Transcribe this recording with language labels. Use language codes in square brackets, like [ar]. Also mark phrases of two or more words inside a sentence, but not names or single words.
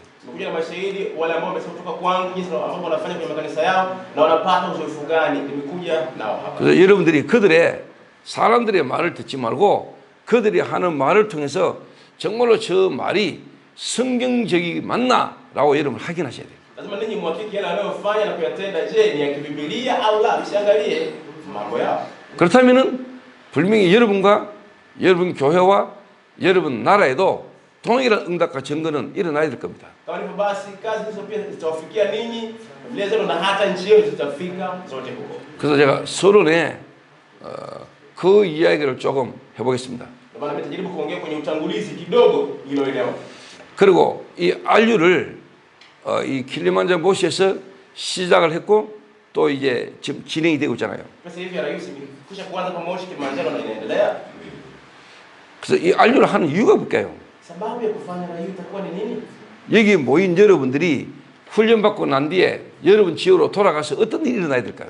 [sw] Nimekuja na mashahidi wale ambao wamesema kutoka kwangu jinsi ambavyo wanafanya kwenye makanisa yao na wanapata uzoefu gani. Nimekuja nao hapa. [ko] 그래서 여러분들이 그들의 사람들의 말을 듣지 말고 그들이 하는 말을 통해서 정말로 저 말이 성경적이 맞나라고 여러분 확인하셔야 돼요. [sw] Lazima ninyi muhakiki yale wanayofanya na kuyatenda, je, ni ya kibibilia au la? Msiangalie mambo yao. [ko] 그렇다면은 분명히 여러분과 여러분 교회와 여러분 나라에도 동일한 응답과 증거는 일어나야 될 겁니다. [sw] Kama hivyo basi kazi hizo pia zitawafikia ninyi, familia zenu na hata nchi yenu zitafika zote huko. [ko] 그래서 제가 서론에 그 이야기를 조금 해보겠습니다. [sw] Ndio maana nitajaribu kuongea kwenye utangulizi kidogo iloelewa. [ko] 그리고 이 RU를 이 킬리만자로 모시에서 시작을 했고 또 이제 지금 진행이 되고 있잖아요. [sw] Sasa hivi rais imekwisha kuanza kwa Moshi Kilimanjaro na inaendelea. [ko] 그래서 이 RU를 하는 이유가 뭘까요? [sw] Sababu ya kufanya na hiyo itakuwa ni nini? [ko] 여기 모인 여러분들이 훈련받고 난 뒤에 여러분 지역으로 돌아가서 어떤 일이 일어나야 될까요?